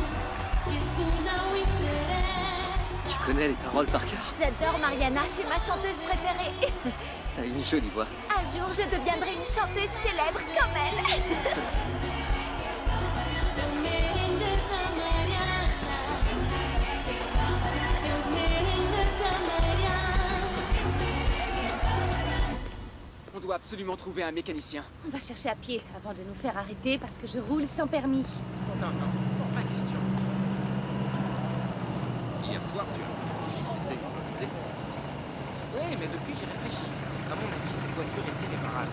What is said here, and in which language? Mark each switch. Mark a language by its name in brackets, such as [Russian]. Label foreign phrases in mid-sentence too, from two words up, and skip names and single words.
[Portuguese] Isso não interessa. [French] Tu connais les paroles par cœur? J'adore Mariana, c'est ma chanteuse préférée. T'as une jolie voix. Un jour, je deviendrai une chanteuse célèbre comme elle. [Portuguese] Eu merengue da Mariana. Eu merengue da Mariana. [French] On doit absolument trouver un mécanicien. On va chercher à pied avant de nous faire arrêter parce que je roule sans permis. Non, non, pas question. Hier soir, tu as visité une idée. Oui, mais depuis, j'ai réfléchi. À mon avis, cette voiture est irréparable.